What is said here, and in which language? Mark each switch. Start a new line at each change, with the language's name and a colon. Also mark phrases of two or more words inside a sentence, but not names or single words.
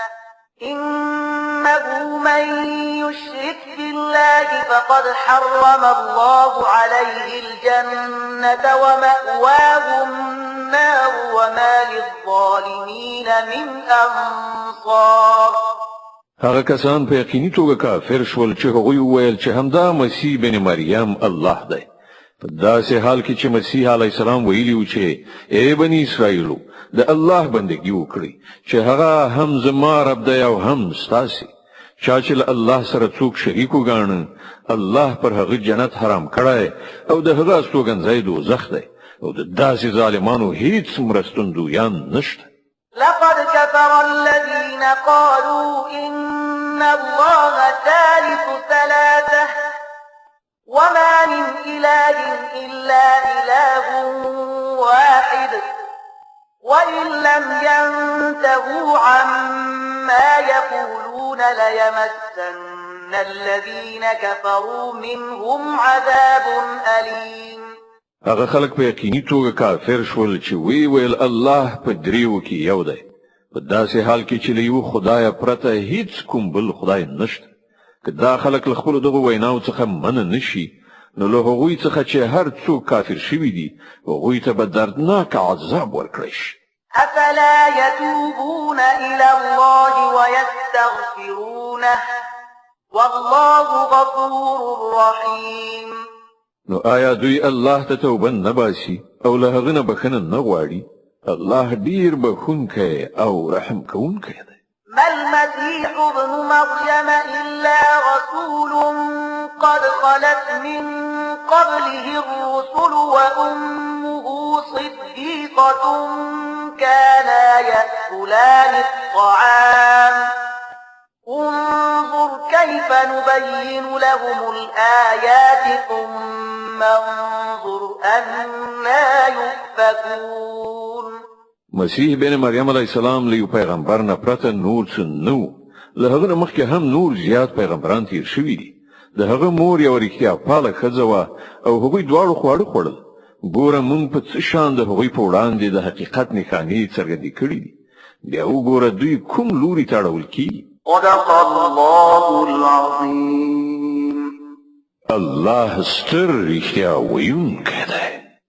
Arabic: إنه من يشرك بالله فقد حرم الله عليه الجنة ومأواه النار وما للظالمين من أنصار.
Pashto: هغه کسان په یقیني توګه کافر شول چې هغوی وویل چې همدا مسیح بن مریم الله دی. په داسې حال کې چې مسیح
Arabic: علیه السلام
Pashto: ویلي و چې ای بني اسرائیلو د الله بندګي وکړئ چې هغه هم زما رب دی او هم ستاسې. چا چې له الله سره څوک شریک وګاڼه الله پر هغه جنت حرام کړی او د هغه استوګنځای دوزخ دی او د داسې ظالمانو هیڅ مرستندویان نشته.
Arabic: لقد كفر الذين قالوا إن الله ثالث ثلاثة وما من إله إلا إله واحد وإن لم ينتهوا عما يقولون ليمسن الذين كفروا منهم عذاب أليم.
Pashto: هغه خلک په یقیني توګه کافر شول چې وی ویل الله په دریو کې یو دی په داسې حال کې چې له یو خدای پرته هیڅ کوم بل خدای نشته. که دا خلک له خپل دغه ویناو څخه من نشي نو له هغوی څخه چې هر څوک کافر شوی دي هغوی ته به دردناک عذاب ورکړی شي.
Arabic: أفلا يتوبون إلى الله ويستغفرونه والله غفور رحيم.
Pashto: نو آیا دوی الله ته توبه نه باسي او له هغه نه بخنه نه غواړي؟ الله ډیر بخونکی او رحم کوونکی دی.
Arabic: ما المسيح ابن مريم إلا رسول قد خلت من قبله الرسل وأمه صديقة كانا يأكلان الطعام انظر كيف نبين لهم الآيات ثم انظر أنا يؤفكون.
Pashto: مسیح بن مریم
Arabic: علیه السلام
Pashto: له پیغمبر نه پرته نور څه نو له هغه مخکې هم نور زیات پیغمبران تیر شوي دي. د هغه مور یو رښتیا پاله ښځه وه او هغوی دواړو خواړه خوړل. ګوره موږ په څه شان د هغوی په وړاندې د حقیقت نښانې څرګندې کړي دي. بیا وګوره دوی کوم لوري ته اړول کیږي.
Arabic: صدق الله العظيم.
Pashto: الله ستر رښتیا ویونکی دی.